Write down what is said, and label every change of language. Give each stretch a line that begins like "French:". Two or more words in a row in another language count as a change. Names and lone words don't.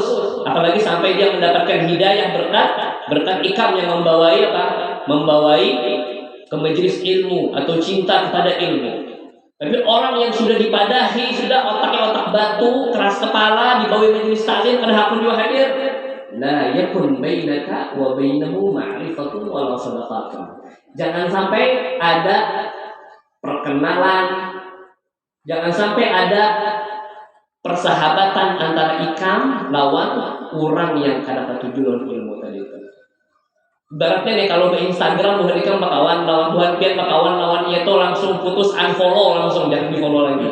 Banjar: Apalagi sampai dia mendapatkan hidayah berkat ikam yang membawai ke majelis ilmu atau cinta kepada ilmu. Tapi orang yang sudah dipadahi, sudah otaknya otak batu, keras kepala, dibawa majelis taklim, kada hakun juga hadir.
Arabic: لا يكن بينك وبينه معرفة ولا صداقة.
Banjar: Jangan sampai ada perkenalan, jangan sampai ada persahabatan antara ikam lawan orang yang kada katuju lawan ilmu tadi itu. Ibaratnya nih kalau di Instagram bukan ikam bakawan lawan bukan pian bakawan lawan itu langsung putus unfollow, langsung jangan di follow lagi.